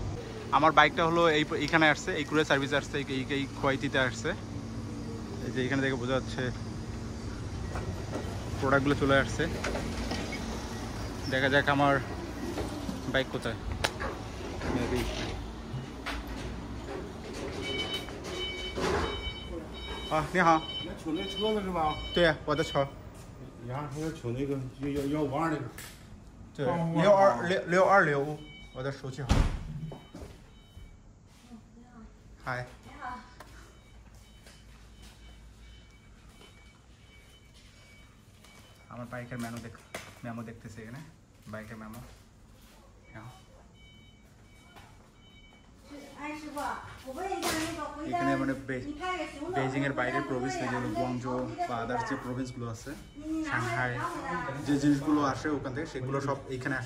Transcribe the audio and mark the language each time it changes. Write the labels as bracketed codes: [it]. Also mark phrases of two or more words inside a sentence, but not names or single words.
[bn] আমার বাইকটা হলো এইখানে আসছে, এই [en] courier service [bn] আসছে, এই খোয়াইতিতে আসছে। এই যে এখানে থেকে বোঝা যাচ্ছে প্রোডাক্টগুলো চলে আসছে। দেখা যাক আমার বাইক কোথায়। [zh] মেবি 你好。你取那车子是吧？对呀，我的车。你还要取那个152那个？对，6265，我的手机号。嗨。你好。 [bn] আমার বাইকের মেমো দেখতেছি এখানে, বাইকের মেমো। এখানে মানে বেজিংয়ের বাইরের প্রভিন্স থেকে গুয়াংজো বা আদার্স যে প্রভিন্সগুলো আছে, সাংহাই, যে জিনিসগুলো আসে ওখান থেকে, সেগুলো সব এইখানে আসে।